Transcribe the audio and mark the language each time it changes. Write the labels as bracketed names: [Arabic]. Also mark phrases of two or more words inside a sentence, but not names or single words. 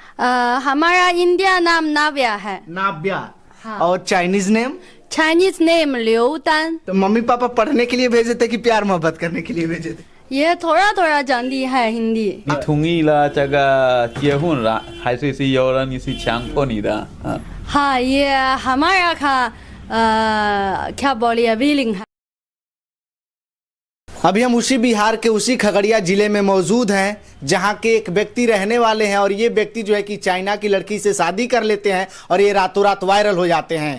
[Hindi] हमारा इंडिया नाम नाव्या है। नाव्या। हाँ। और [English] Chinese name? Chinese name [Hindi] लियोदान। तो मम्मी पापा पढ़ने के लिए भेजे थे कि प्यार मोहब्बत करने के लिए भेजे थे? ये थोड़ा थोड़ा जानती है हिंदी। [Chinese] 你同意了这个结婚了，还是有人是强迫你的？ [Hindi] हाँ, ये हमारा क्या बोलिए विलिंग है। अभी हम उसी बिहार के उसी खगड़िया जिले में मौजूद हैं जहां के एक व्यक्ति रहने वाले हैं और ये व्यक्ति जो है कि चाइना की लड़की से शादी कर लेते हैं और ये रातों रात वायरल हो जाते हैं।